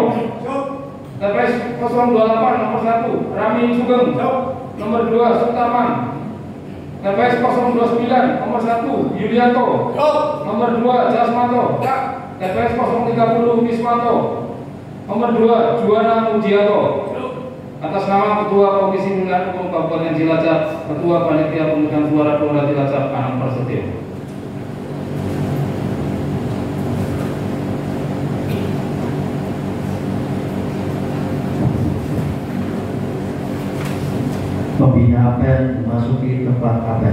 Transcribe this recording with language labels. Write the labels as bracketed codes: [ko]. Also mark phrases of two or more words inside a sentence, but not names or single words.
[id] TPS 028 nomor 1 Rami Sugeng, nomor 2 Sutaman. TPS 029 nomor 1 Yulianto, nomor 2 Jasmanto. TPS 030 Wismanto, nomor 2 Juwana Mujianto. Atas nama Ketua Komisi Pemilihan Umum Kabupaten Cilacap, Ketua Panitia Pemungutan Suara Polda Cilacap, Anang Prasetyo. Pembina apel memasuki tempat apel.